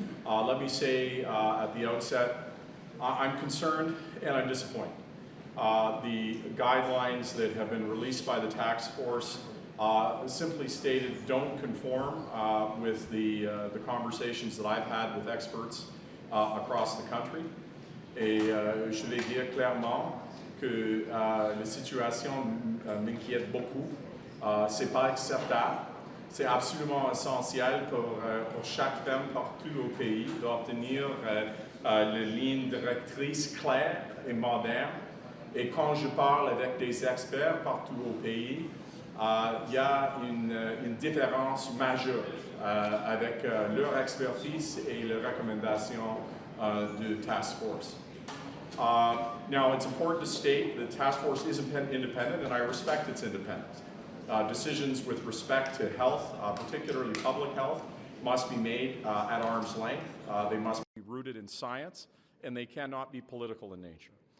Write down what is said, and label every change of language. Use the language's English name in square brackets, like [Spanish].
[English] Let me say at the outset, I'm concerned and I'm disappointed. The guidelines that have been released by the task force simply stated don't conform with the conversations that I've had with experts across the country. [French] Et je vais dire clairement que la situation m'inquiète beaucoup. C'est pas acceptable. C'est absolument essentiel pour chaque femme partout au pays d'obtenir les lignes directrices claires et modernes. Et quand je parle avec des experts partout au pays, il y a une différence majeure avec leur expertise et les recommandations de task force. [English] Now, it's important to state that the task force is independent, and I respect its independence. Decisions with respect to health, particularly public health, must be made at arm's length. They must be rooted in science, and they cannot be political in nature.